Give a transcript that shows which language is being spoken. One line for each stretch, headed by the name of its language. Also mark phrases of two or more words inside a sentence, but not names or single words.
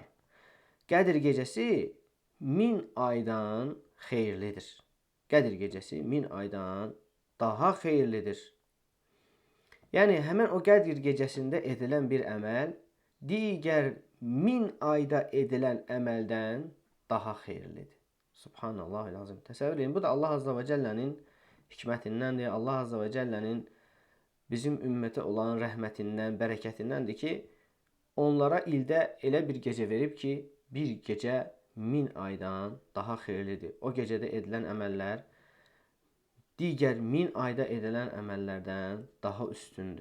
Azerbaijani: Qədir gecəsi 1000 aydan xeyirlidir. Qədir gecəsi 1000 aydan daha xeyirlidir. Yəni həmən o Qədir gecəsində edilən bir əməl digər 1000 ayda edilən əməldən daha xeyirlidir.
Arabic: سبحان الله العظيم.
Azerbaijani: Təsəvvür edin. Bu da
Arabic: الله عز وجل
Azerbaijani: hikmətindəndir.
Arabic: الله عز وجل
Azerbaijani: bizim ümmətə olan rəhmətindən, bərəkətindəndir ki, onlara ildə elə bir gecə verib ki, bir gecə 1000 aydan daha xeyirlidir. O gecədə edilən əməllər digər 1000 ayda edilən əməllərdən daha üstündür.